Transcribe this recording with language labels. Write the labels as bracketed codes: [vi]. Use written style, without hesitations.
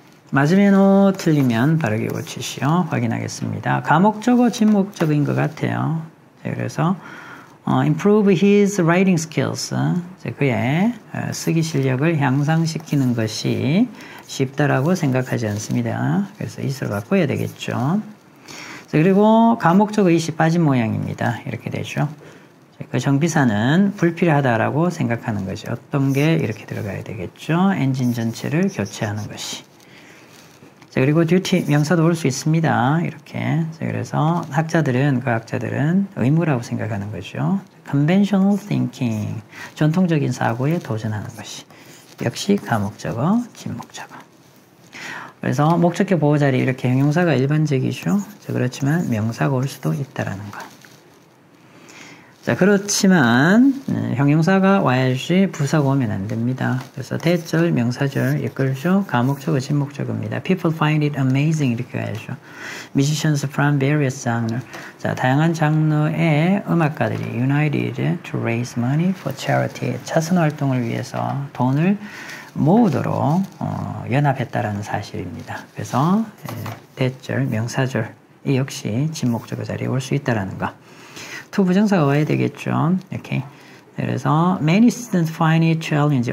[ko] 맞으면 O, 틀리면 바르게 고치시오. 확인하겠습니다. 가목적어, 진목적인 것 같아요. 자, 그래서 [en] improve his writing skills. [ko] 자, 그의 쓰기 실력을 향상시키는 것이 쉽다라고 생각하지 않습니다. 그래서 is를 바꿔야 되겠죠. 자, 그리고 가목적어 is이 빠진 모양입니다. 이렇게 되죠. 자, 그 정비사는 불필요하다라고 생각하는 것이 어떤 게 이렇게 들어가야 되겠죠. 엔진 전체를 교체하는 것이. 자, 그리고 duty 명사도 올 수 있습니다. 이렇게. 자, 그래서 과학자들은 의무라고 생각하는 거죠. [en] conventional thinking, [ko] 전통적인 사고에 도전하는 것이. 역시 가목적어, 진목적어. 그래서 목적격 보호 자리 이렇게 형용사가 일반적이죠. 자, 그렇지만 명사가 올 수도 있다라는 거. 자, 그렇지만 형용사가 와야지 부사가 오면 안 됩니다. 그래서 대절, 명사절 이끌죠. 가목적어, 진목적어입니다. [en] People find it amazing 이렇게 가야죠. Musicians from various genres. [ko] 자, 다양한 장르의 음악가들이 [en] united to raise money for charity. [ko] 자선 활동을 위해서 돈을 모으도록 연합했다라는 사실입니다. 그래서 대절, 명사절 이 역시 진목적어 자리에 올 수 있다라는 거. to 부정사가 와야 되겠죠. 이렇게. 그래서 [en] many students find it challenging.